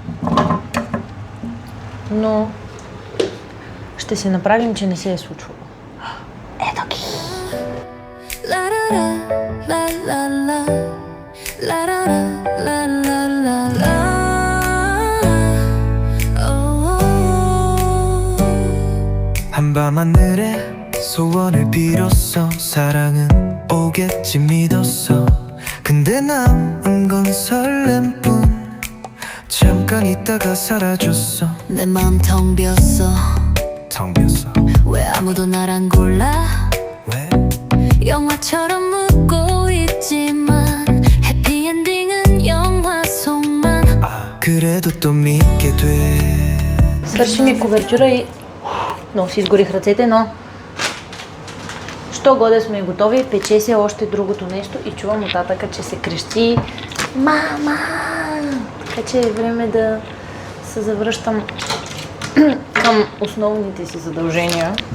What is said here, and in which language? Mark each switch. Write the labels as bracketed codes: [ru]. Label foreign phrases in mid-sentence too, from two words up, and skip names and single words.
[bg] но ще се направим, че не се е случвало. Ето ги! [ko] 한밤하늘에 소원을 빌었어 사랑은 오겠지 믿었어 근데 남은 건 설렘뿐 잠깐 있다가 사라졌어 내 마음 텅 비었어 텅 비었어 왜 아무도 날 안 골라 왜? 영화처럼 묻고 있지만 해피엔딩은 영화 속만 그래도 또 믿게 돼 [bg] Свърши ми кувертюра и много си изгорих ръцете, но що годе сме готови, пече се още другото нещо и чувам от татъка, че се крещи: мама! Така че е време да се завръщам към основните си задължения.